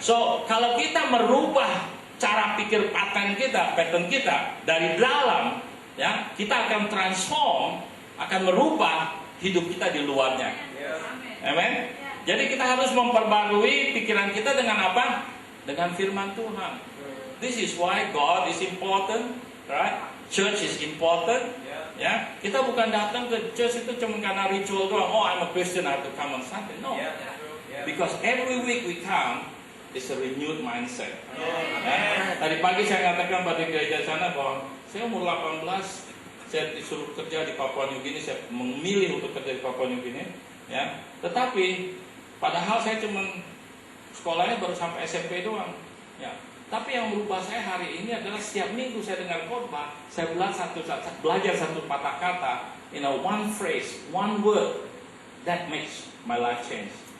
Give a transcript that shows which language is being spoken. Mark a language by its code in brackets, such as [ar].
[id] So kalau kita merubah cara pikir pattern kita dari dalam, ya, kita akan transform, akan merubah hidup kita di luarnya. Amen. Jadi kita harus memperbarui pikiran kita dengan apa? Dengan firman Tuhan. [en] This is why God is important, right? Church is important. [id] Ya, kita bukan datang ke church itu cuma karena ritual doang. [en] Oh, I'm a Christian, I have to come on Sunday. No, because every week we come, it's a renewed mindset. [id] Ya. Tadi pagi saya katakan pada gereja sana bahwa saya umur 18, saya disuruh kerja di Papua New Guinea, saya memilih untuk kerja di Papua New Guinea. Ya, tetapi padahal saya cuma sekolahnya baru sampai SMP doang. Ya, tapi yang merubah saya hari ini adalah setiap minggu saya dengar khotbah, saya belajar satu patah kata, [en] one phrase, one word that makes my life change.